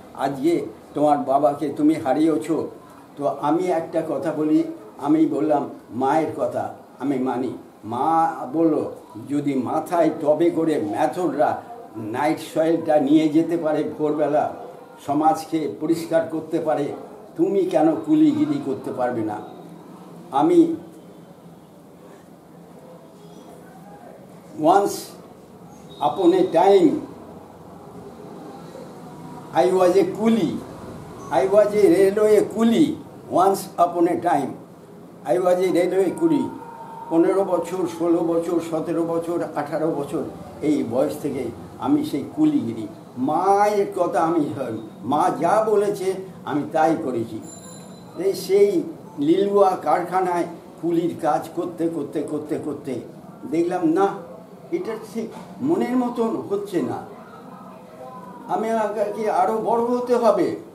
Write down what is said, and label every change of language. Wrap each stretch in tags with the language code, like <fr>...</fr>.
<bn>আজকে তোমার বাবাকে তুমি হারিয়েছ। তো আমি একটা কথা বলি, আমি বললাম মায়ের কথা আমি মানি। মা বলল যদি মাথায় টবে করে ম্যাথররা নাইট সয়েলটা নিয়ে যেতে পারে, ভোরবেলা সমাজকে পরিষ্কার করতে পারে, তুমি কেন কুলিগিরি করতে পারবে না? আমি</bn> <en>once upon a time I was a coolie. I was a railway coolie. Once upon a time I was a railway coolie.</en> <bn>15 বছর, 16 বছর, 17 বছর, 18 বছর এই বয়স থেকে আমি সেই কুলিগিরি। মায়ের কথা মা যা বলেছে আমি তাই করেছি। সেই লিলুয়া কারখানায় কুলির কাজ করতে করতে করতে করতে দেখলাম না, এটা ঠিক মনের মতন হচ্ছে না, আমি আমাকে আরও বড় হতে হবে।</bn>